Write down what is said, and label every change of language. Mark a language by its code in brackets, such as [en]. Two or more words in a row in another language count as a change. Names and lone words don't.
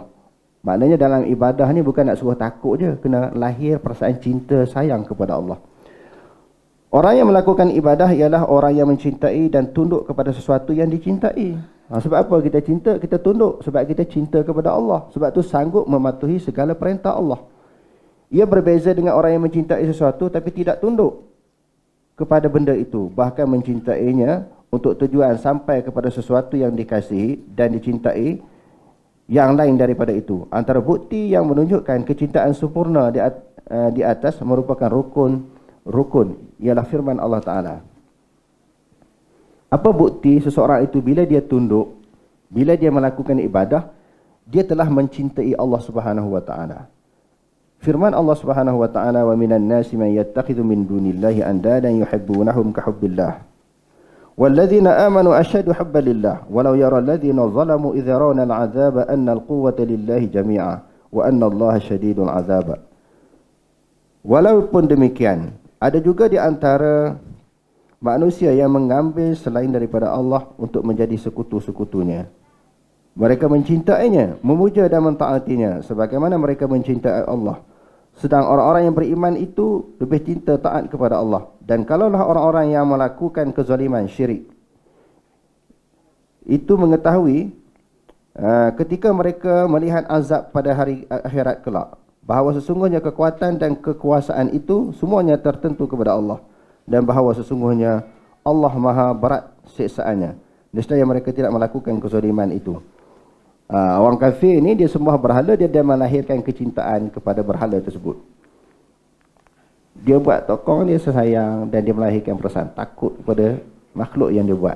[ms] Maknanya dalam ibadah ni bukan nak suruh takut je, kena lahir perasaan cinta sayang kepada Allah. Orang yang melakukan ibadah ialah orang yang mencintai dan tunduk kepada sesuatu yang dicintai. Sebab apa kita cinta? Kita tunduk. Sebab kita cinta kepada Allah. Sebab tu sanggup mematuhi segala perintah Allah. Ia berbeza dengan orang yang mencintai sesuatu tapi tidak tunduk kepada benda itu. Bahkan mencintainya untuk tujuan sampai kepada sesuatu yang dikasihi dan dicintai yang lain daripada itu. Antara bukti yang menunjukkan kecintaan sempurna di atas merupakan rukun ialah firman Allah Ta'ala. Apa bukti seseorang itu bila dia tunduk, bila dia melakukan ibadah, dia telah mencintai Allah [ar] سبحانه وتعالى. [ms] Firman Allah [ar] سبحانه وتعالى, ومن الناس من يتخذ من دون الله أندادا يحبونهم كحب الله. والذين آمنوا أشد حبا لله، ولو يرى الذين ظلموا إذ يرون العذاب أن القوة لله جميعا وأن الله شديد العذاب. [ms] Walaupun demikian, ada juga di antara manusia yang mengambil selain daripada Allah untuk menjadi sekutu-sekutunya. Mereka mencintainya, memuja dan mentaatinya sebagaimana mereka mencintai Allah. Sedang orang-orang yang beriman itu lebih cinta taat kepada Allah. Dan kalaulah orang-orang yang melakukan kezaliman syirik itu mengetahui ketika mereka melihat azab pada hari akhirat kelak, bahawa sesungguhnya kekuatan dan kekuasaan itu semuanya tertentu kepada Allah, dan bahawa sesungguhnya Allah maha berat siksaannya, nescaya mereka tidak melakukan kezaliman itu. Orang kafir ni dia sembah berhala, dia melahirkan kecintaan kepada berhala tersebut. Dia buat tokong, dia sayang, dan dia melahirkan perasaan takut kepada makhluk yang dia buat.